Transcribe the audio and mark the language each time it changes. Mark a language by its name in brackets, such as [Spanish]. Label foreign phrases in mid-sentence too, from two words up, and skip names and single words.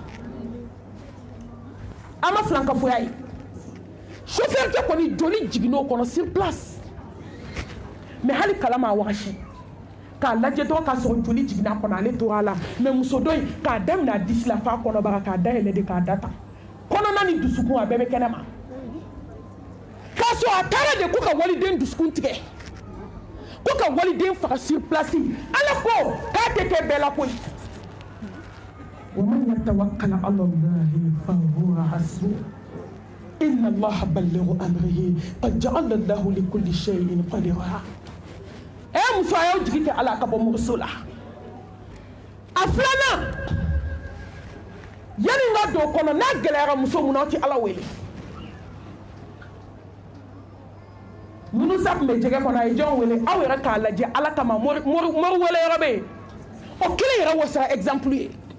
[Bambara] a ma filankafoya ye chauffeur kɛ kɔni joli jiginn'o kɔnɔ [French] sur place [Bambara] mais hali kala ma wagasi k'a lajɛ dɔrɔn k'a sɔrɔ joli jiginna kɔnɔ ale tora a la mais muso dɔ in k'a daminɛ a disi la f'a kɔnɔbara k'a dayɛlɛ de k'a data kɔnɔna ni dusukun a bɛɛ bɛ kɛnɛma k'a sɔrɔ a taara de ko ka waliden dusukun tigɛ ko ka waliden faga [French] sur place [Bambara] ala ko k'a tɛ kɛ bɛɛ la koyi [Arabic] ومن يتوكل على الله فهو حسبه إن الله بلغ أمره قد جعل الله لكل شيء قدرا [Bambara] muso a y'aw jigi kɛ ala ka bɔ muso la a filanan yanni n ka don o kɔnɔ n'a gɛlɛyara muso mun na aw tɛ ala wele munusa tun bɛ jɛgɛ kɔnɔ a ye jɔn wele aw yɛrɛ k'a lajɛ ala kama mori wele yɔrɔ bɛ yen o kelen yɛrɛ wasara exemple ye